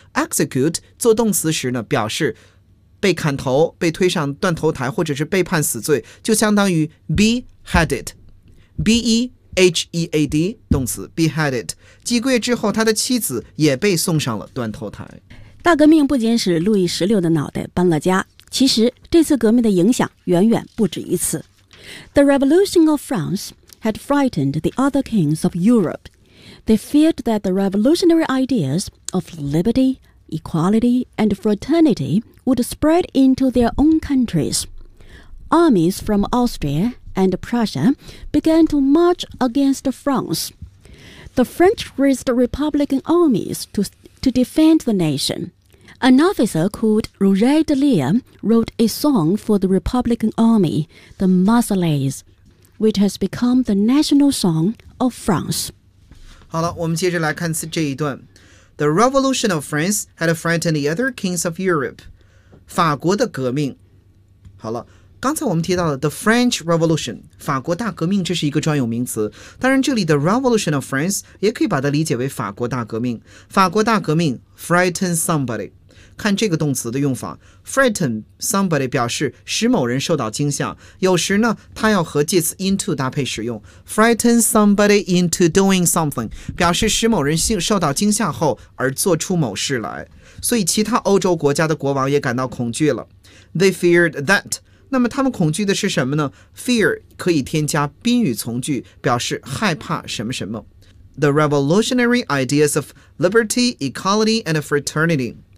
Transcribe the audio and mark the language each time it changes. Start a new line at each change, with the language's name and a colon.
Chinese: Execute, 做动词时呢表示被砍头，被推上断头台或者是被判死罪，就相当于 beheaded。 B-E-H-E-A-D, 动词 beheaded。几个月之后他的妻子也被送上了断头台。大革命不仅使路易十六的脑袋搬了家。其实这次革命的影响远远不止于此。
English: The Revolution of France had frightened the other kings of Europe. They feared that the revolutionary ideas of liberty, equality, and fraternity would spread into their own countries. Armies from Austria and Prussia began to march against France. The French raised Republican armies to defend the nation. An officer called Roger de Lire wrote a song for the Republican Army, the Marseillaise, which has become the national song of France.
Chinese: 好了，我们接着来看这一段。
English: The Revolution of France had frightened the other kings of Europe.
Chinese: 法国的革命。好了，刚才我们提到了
English: The French Revolution,
Chinese: 法国大革命，这是一个专有名词。当然这里的
English: Revolution of France
Chinese: 也可以把它理解为法国大革命。法国大革命 frighten somebody。看这个动词的用法 ,frighten somebody 表示使某人受到惊吓，有时呢它要和介词 into 搭配使用 ,
English: frighten somebody into doing something,
Chinese: 表示使某人受到惊吓后而做出某事来。所以其他欧洲国家的国王也感到恐惧了。
English: They feared that.
Chinese: 那么他们恐惧的是什么呢？Fear 可以添加宾语从句，表示害怕什么什么。
English: The revolutionary ideas of liberty, equality, and fraternity.